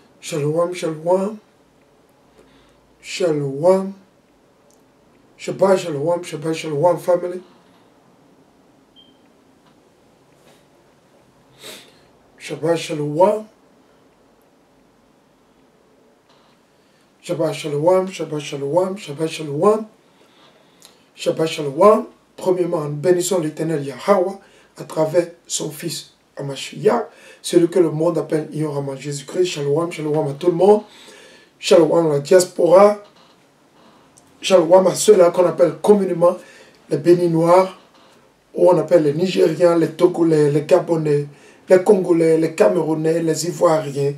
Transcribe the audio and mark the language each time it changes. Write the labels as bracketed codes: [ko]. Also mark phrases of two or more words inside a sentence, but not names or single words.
[he] שלום, שלום, שלום, שבת שלום, שבת שלום, family. שבת שלום, שבת שלום, שבת שלום, שבת שלום, שבת שלום. [fr] Premièrement, nous bénissons l'Éternel Yahweh à travers son Fils Hamashiach, celui que le monde appelle Yorama Jésus-Christ. [he] שלום, שלום [fr] à tout le monde. Shalom à la diaspora. Shalom à ceux-là qu'on appelle communément les Béninois, ou on appelle les Nigériens, les Togolais, les Gabonais, les Congolais, les Camerounais, les Ivoiriens.